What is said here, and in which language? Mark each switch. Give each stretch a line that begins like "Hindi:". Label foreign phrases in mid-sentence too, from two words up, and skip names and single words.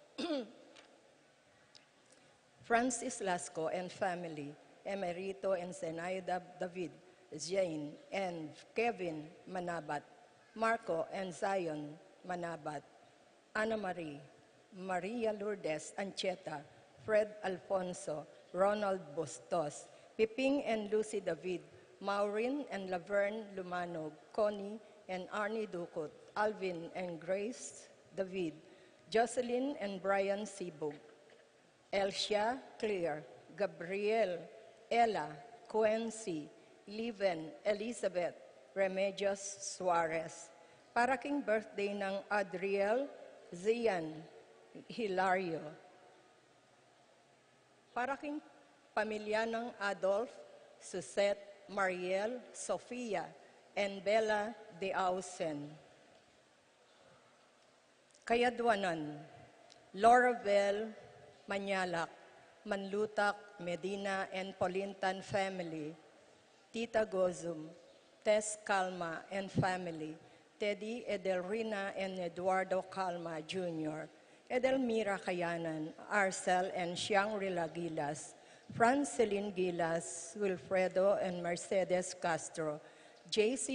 English: Francis Lasco and family, Emerito and Zenaida David, Jane and Kevin Manabat, Marco and Zion Manabat, Ana Marie, Maria Lourdes Ancheta, Fred Alfonso, Ronald Bustos, Piping and Lucy David, Maureen and Laverne Lumanog, Connie and Arnie Ducot, Alvin and Grace David, Jocelyn and Brian Sibug, Elsia Clear, Gabriel, Ella, Quency, Leven, Elizabeth, Remedios Suarez.
Pampanga: Para king birthday ng Adriel Zian Hilario. Para king pamilya ng Adolf, Susette, Mariel, Sofia, and Bella de Ausen.
English: Kayadwanan, Laurabel Manyalak, Manlutak, Medina, and Polintan family, Tita Gozum, Tess Calma and family, Teddy Edelrina and Eduardo Calma Jr., Edelmira Kayanan, Arcel and Shangri-La Gilas, Franceline Gilas, Wilfredo and Mercedes Castro, J.C.